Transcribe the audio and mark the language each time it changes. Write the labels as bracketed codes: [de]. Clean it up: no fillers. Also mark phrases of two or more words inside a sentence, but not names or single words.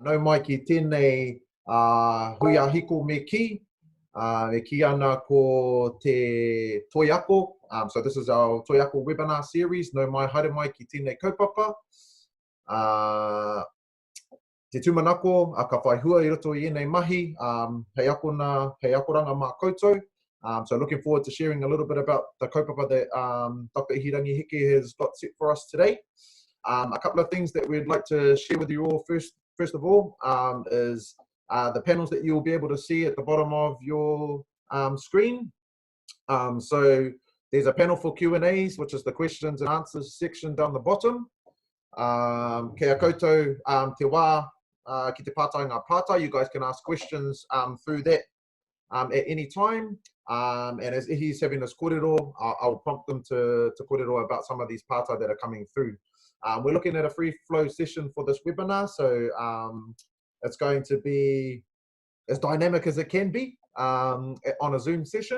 [mi] nau mai ki tēnei hui a hiko me ki ana ko te Toi Ako. [en] So this is our Toi Ako webinar series. [mi] Nau mai haere mai ki tēnei kaupapa. Te tūmanako, a ka whaihua I roto I enei mahi, hei akoranga mā koutou. [en] So looking forward to sharing a little bit about the kaupapa that Dr Ihirangi Heke has got set for us today. A couple of things that we'd like to share with you all first of all is the panels that you'll be able to see at the bottom of your screen. So there's a panel for Q&As, which is the questions and answers section down the bottom. [mi] Kia koutou te wā ki te pātainga pātai. [en] You guys can ask questions through that at any time. And as Ihi's having this kōrero, I'll prompt them to kōrero about some of these pātai that are coming through. We're looking at a free flow session for this webinar, so it's going to be as dynamic as it can be on a Zoom session.